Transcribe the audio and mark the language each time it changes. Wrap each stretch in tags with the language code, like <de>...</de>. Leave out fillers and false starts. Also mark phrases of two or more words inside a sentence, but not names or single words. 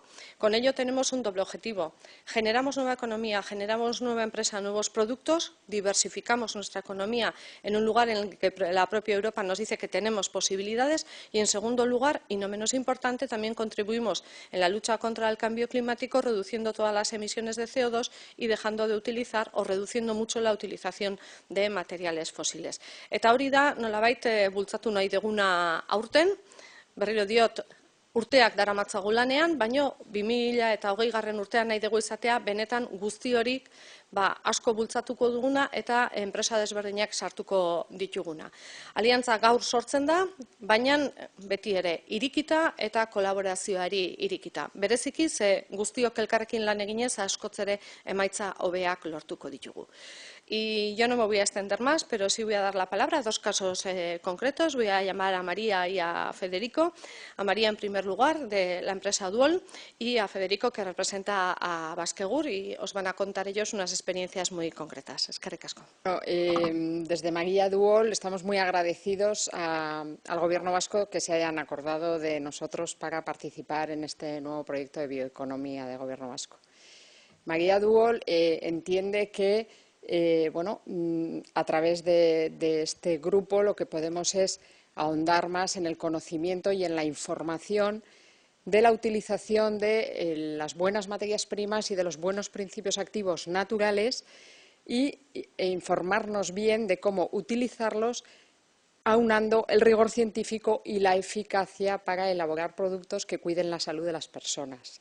<es>Con ello tenemos un doble objetivo. Generamos nueva economía, generamos nueva empresa, nuevos productos, diversificamos nuestra economía en un lugar en el que la propia Europa nos dice que tenemos posibilidades y, en segundo lugar, y no menos importante, también contribuimos en la lucha contra el cambio climático, reduciendo todas las emisiones de CO2 y dejando de utilizar o reduciendo mucho la utilización de materiales fósiles.</es> <eu>Eta hori da nolabait bultzatu nahi deguna aurten, berriro diot urteak daramatzagu lanean, baino 2020 urtean nahi dugu izatea benetan guzti horik asko bultzatuko duguna eta enpresa desberdinak sartuko dituguna. Aliantza gaur sortzen da, baina beti ere irikita eta kolaborazioari irikita. Bereziki ze guztiok elkarrekin lan eginez askoz ere emaitza hobeak lortuko ditugu.</eu> <es>Y yo no me voy a extender más, pero sí voy a dar la palabra a dos casos concretos. Voy a llamar a María y a Federico. A María, en primer lugar, de la empresa Duol, y a Federico, que representa a Baskegur, y os van a contar ellos unas experiencias muy concretas.</es> <eu>Eskerrik asko.</eu> <es>Desde María Duol estamos muy agradecidos al Gobierno vasco que se hayan acordado de nosotros para participar en este nuevo proyecto de bioeconomía del Gobierno vasco. María Duol entiende que a través de este grupo lo que podemos es ahondar más en el conocimiento y en la información de la utilización de las buenas materias primas y de los buenos principios activos naturales e informarnos bien de cómo utilizarlos, aunando el rigor científico y la eficacia para elaborar productos que cuiden la salud de las personas.</es>